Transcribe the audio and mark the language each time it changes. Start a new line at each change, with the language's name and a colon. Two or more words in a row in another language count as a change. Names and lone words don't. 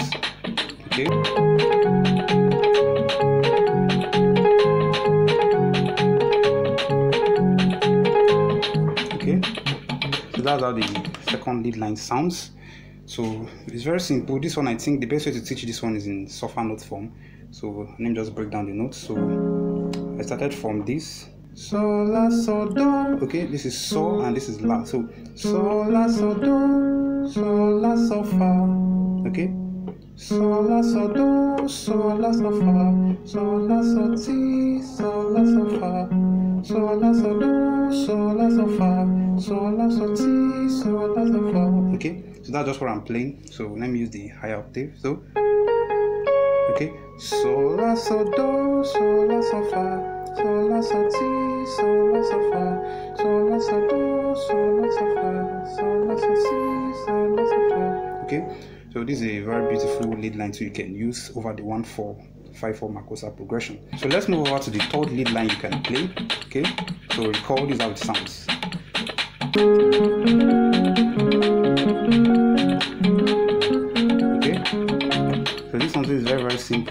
English: Okay, okay, so that's how the second lead line sounds. So it's very simple. This one, I think the best way to teach this one is in suffer note form. So let me just break down the notes. So I started from this, sol, la, sol, do. Okay, this is sol and this is la. So sol, la, sol, do, sol, la, sol, fa. Okay, sol, la, sol, do, sol, la, sol, fa, sol, la, sol, ti, sol, la, sol, fa, sol, la, sol, do, sol, la, sol, fa, sol, la, sol, ti, sol, la, sol, fa. Okay, so that's just what I'm playing. So let me use the higher octave. So okay, sol, la, sol, do, sol, la, sol, fa, sol, la, sol, ti, sol, la, sol, fa, sol, la, sol, do, sol, la, sol, fa, sol, la, sol, si, sol, la, sol, fa. Okay, so this is a very beautiful lead line, so you can use over the 1-4-5-4 Makossa progression. So let's move over to the third lead line you can play. Okay, so recall, this is how it sounds. Okay, so this something is very simple.